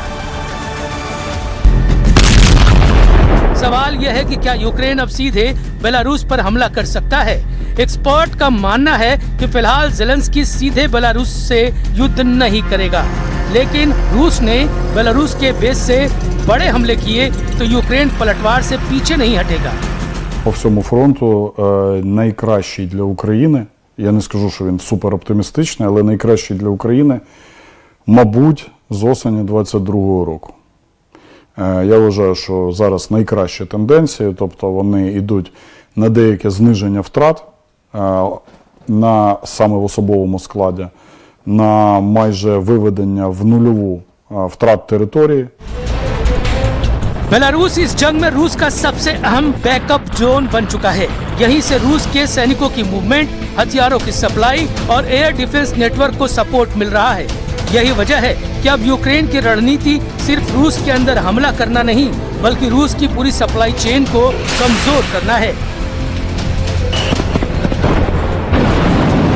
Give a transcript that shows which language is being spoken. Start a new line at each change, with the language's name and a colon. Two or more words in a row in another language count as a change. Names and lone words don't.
Hindi: सवाल यह है कि क्या यूक्रेन अब सीधे बेलारूस पर हमला कर सकता है। एक्सपर्ट का मानना है कि फिलहाल ज़ेलेंस्की सीधे बेलारूस से युद्ध नहीं करेगा, लेकिन रूस ने बेलारूस के बेस से बड़े हमले किए तो यूक्रेन पलटवार से पीछे नहीं हटेगा।
Ukrainian: По всьому фронту найкращий для України, я не скажу, що він супер оптимістичний, але найкращий для України, мабуть, з осені 22-го року. Я вважаю, що зараз найкращі тенденції, тобто вони йдуть на деяке зниження втрат на саме в особовому складі, на майже виведення в нульову втрат території.
Hindi: बेलारूस इस जंग में रूस का सबसे अहम
English: backup zone
Hindi: बन चुका है। यहीं से रूस के सैनिकों की मूवमेंट, हथियारों की सप्लाई और
English: air defense network
Hindi: को सपोर्ट मिल रहा है। यही वजह है कि अब यूक्रेन की रणनीति सिर्फ रूस के अंदर हमला करना नहीं बल्कि रूस की पूरी
English: supply chain
Hindi: को कमजोर करना है।